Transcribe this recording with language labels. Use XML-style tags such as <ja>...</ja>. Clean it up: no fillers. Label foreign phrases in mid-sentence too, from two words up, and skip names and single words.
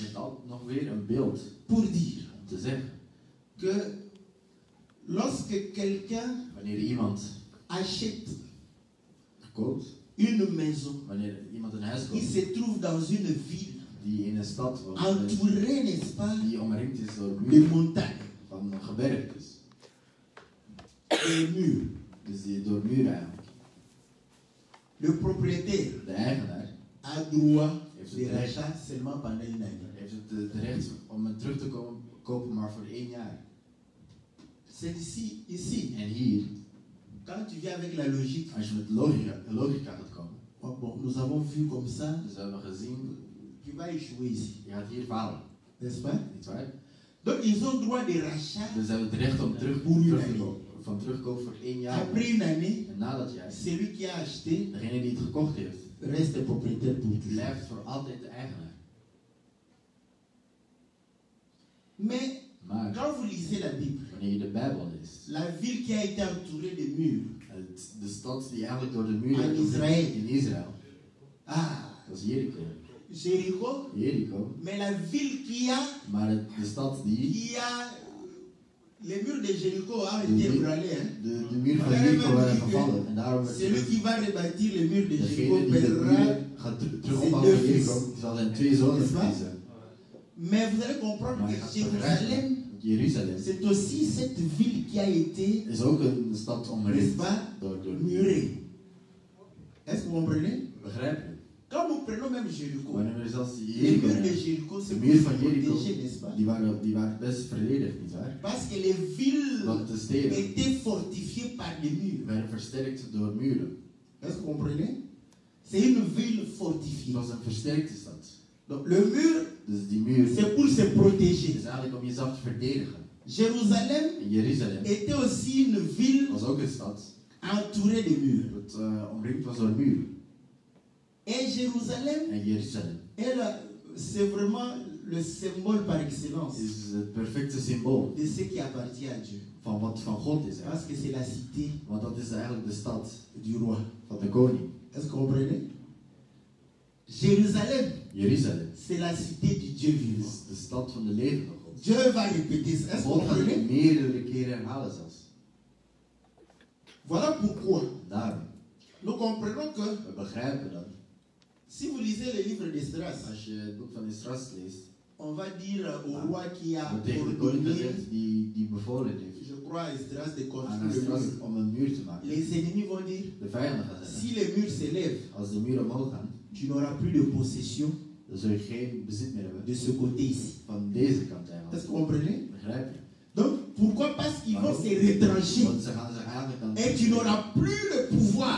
<nl>is dat nog weer een beeld</nl> <fr>pour dire</fr> <nl>om te zeggen,</nl> <fr>que lorsque quelqu'un</fr> <nl>wanneer iemand</nl> <fr>achète</fr> <nl>koopt,</nl> <fr>une maison,</fr> <nl>wanneer iemand een huis</nl> <fr>il</fr> <nl>koopt,</nl> <fr>se trouve dans une ville</fr> <nl>die in een stad woont,</nl> <fr>entourée, n'est-ce pas,</fr> <nl>die omringd is door</nl> <fr>de</fr> <nl>muren,</nl> <fr>montagnes,</fr> <nl>van gebergtes.</nl> <fr>des murs.</fr> <nl>Dus die door muren eigenlijk.</nl> <fr>Le propriétaire</fr> <nl>De eigenaar</nl> <fr>a droit</fr> <nl>heeft</nl> <fr>de</fr> <nl>het recht,</nl> <fr>rachat seulement pendant une année.</fr> <nl>heeft het recht om het terug te kopen, maar voor 1 jaar.</nl> <fr>C'est ici.</fr> <nl>En hier,</nl> <fr>Quand tu viens avec la logique,</fr> <nl>als je met logica gaat komen,</nl> <fr>oh bon, nous avons vu comme ça,</fr> <nl>dus we hebben gezien,</nl> <fr>tu vas échouer ici,</fr> <nl>je gaat hier falen,</nl> <fr>n'est-ce pas?</fr> <nl>niet waar?</nl> <fr>Donc ils ont droit de rachat.</fr> <nl>Dus ze hebben het recht om terug te kopen, van terugkopen voor 1 jaar.</nl> <fr>Après une année,</fr> <nl>En na dat jaar,</nl> <fr>celui qui a acheté</fr> <nl>degene die het gekocht heeft,</nl> <fr>reste propriétaire pour toujours.</fr> <nl>blijft voor altijd de eigenaar.</nl> <fr>Mais</fr> <nl>Maar</nl> <fr>quand vous lisez la Bible,</fr> <nl>wanneer je de Bijbel leest,</nl> <fr>la ville qui a été entourée de murs,</fr> <nl>de stad die eigenlijk door de muren in Israël. in Israël, ah, dat is Jericho.</nl> <fr>Jéricho,</fr> <nl>Jericho,</nl> <fr>mais la ville qui a,</fr> <nl>maar de stad die,</nl> <fr>les murs de Jéricho ont été ébranlés. Hein?</fr> <nl>de muur van Jericho waren gevallen. En daarom werd</nl> <fr>Celui qui va rebâtir les murs de Jéricho</fr> <nl>degene die de</nl> <fr>paiera.</fr> <nl>muren gaat terug opbouwen van Jericho, zal zijn 2 zonen verliezen.</nl> <fr>Mais vous allez comprendre</fr> <nl>Maar je</nl> <fr>que</fr> <nl>gaat</nl> <fr>Jérusalem,</fr> <nl>begrijpen, Jeruzalem</nl> <fr>c'est aussi cette ville qui a été,</fr> <nl>is ook een stad</nl> <fr>n'est-ce</fr> <nl>omringd</nl> <fr>pas,</fr> <nl>door</nl> <fr>murée. Est-ce que vous comprenez?</fr> <nl>Begrijp je?</nl> <fr>Quand nous prenons même Jéricho,</fr> <nl>Wanneer we zelfs</nl> <fr>les</fr> <nl>Jericho</nl> <fr>murs de</fr> <nl>nemen,</nl> <fr>Jéricho, c'est</fr> <nl>de</nl> <fr>pour</fr> <nl>muur</nl> <fr>se</fr> <nl>van Jericho,</nl> <fr>protéger, n'est-ce pas?</fr> <nl>die waren best verdedigd, nietwaar?</nl> <fr>Parce que les villes</fr> <nl>Want de steden</nl> <fr>étaient fortifiées par des murs.</fr> <nl>werden versterkt door muren.</nl> <fr>Est-ce que vous comprenez? C'est une ville</fr> <nl>Het</nl> <fr>fortifiée.</fr> <nl>was een versterkte stad.</nl> <fr>Donc le mur,</fr> <nl>Dus die muur</nl> <fr>c'est pour se protéger.</fr> <nl>is eigenlijk om jezelf te verdedigen.</nl> <fr>Jérusalem</fr> <nl>En Jeruzalem</nl> <fr>était aussi une ville</fr> <nl>was ook een stad</nl> <fr>entourée de murs.</fr> <nl>dat omringd was door muren.</nl> <fr>Et Jérusalem,</fr> <nl>En Jeruzalem</nl> <fr>c'est vraiment le symbole par excellence</fr> <nl>is het perfecte symbool</nl> <fr>de ce qui appartient à Dieu.</fr> <nl>van wat van God is.</nl> <fr>Parce que c'est la cité</fr> <nl>Want dat is eigenlijk de stad</nl> <fr>du roi.</fr> <nl>van de koning.</nl> <fr>Est-ce que vous comprenez? Jérusalem,</fr> <nl>Jeruzalem</nl> <fr>c'est la cité du Dieu vivant.</fr> <nl>is de stad van de levende God.</nl> <fr>Dieu va répéter ça. Est-ce que vous</fr> <nl>God gaat het</nl> <fr>comprenez?</fr> <nl>meerdere keren herhalen zelfs.</nl> <fr>Voilà pourquoi</fr> <nl>Daarom,</nl> <fr>nous comprenons que</fr> <nl>we begrijpen dat</nl> <fr>si vous lisez le livre d'Esdras,</fr> <nl>als je het boek van Esdras leest,</nl> <fr>on va dire au roi qui a</fr> <nl>wat tegen de koning</nl> <fr>ordonné,</fr> <nl>gezegd die bevolen heeft</nl> <fr>je crois, à Esdras de</fr> <nl>aan</nl> <fr>construire le</fr> <nl>Esdras</nl> <fr>mur.</fr> <nl>om een muur te maken.</nl> <fr>Les ennemis vont dire,</fr> <nl>De vijanden gaan zeggen,</nl> <fr>si les murs s'élèvent,</fr> <nl>als de muren omhoog gaan,</nl> <fr>tu n'auras plus de possession</fr> <nl>dan zul je geen bezit meer hebben</nl> <fr>de ce côté ici.</fr> <nl>van deze kant</nl> <fr>Est-ce</fr> <nl>eigenlijk.</nl> <fr>que vous comprenez?</fr> <nl>Begrijp je?</nl> <fr>Donc, pourquoi? Parce qu'ils vont se retrancher</fr> <nl>Want ze gaan zich eigenlijk dan...</nl> <fr>et tu n'auras plus le pouvoir.</fr>